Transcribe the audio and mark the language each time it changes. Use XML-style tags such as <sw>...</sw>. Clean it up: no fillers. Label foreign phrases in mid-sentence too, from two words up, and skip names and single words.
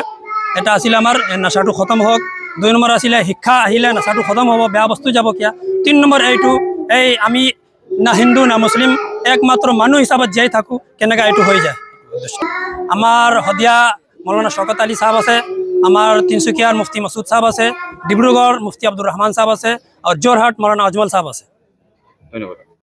<as>এটা আছিলে আমাৰ নাচাটো খতম হওক, 2 নম্বৰ আছিলে শিক্ষা আহিলে নাচাটো খতম হ'ব, বেয়া বস্তু যাব কিয়া। 3 নম্বৰ এইটো, এই আমি না হিন্দু না মুছলিম, একমাত্ৰ মানুহ হিচাপত জীয়াই থাকোঁ, কেনেকৈ এইটো হৈ যায়। আমাৰ শদিয়া মৌলানা শওকত আলী সাহেব আছে, আমাৰ তিনিচুকীয়াৰ মুফতি মাসুদ সাহেব আছে, ডিব্ৰুগড় মুফতি আব্দুর রহমান সাহেব আছে, আৰু যোৰহাট মৌলানা আজমল সাহেব আছে। ধন্যবাদ।</as>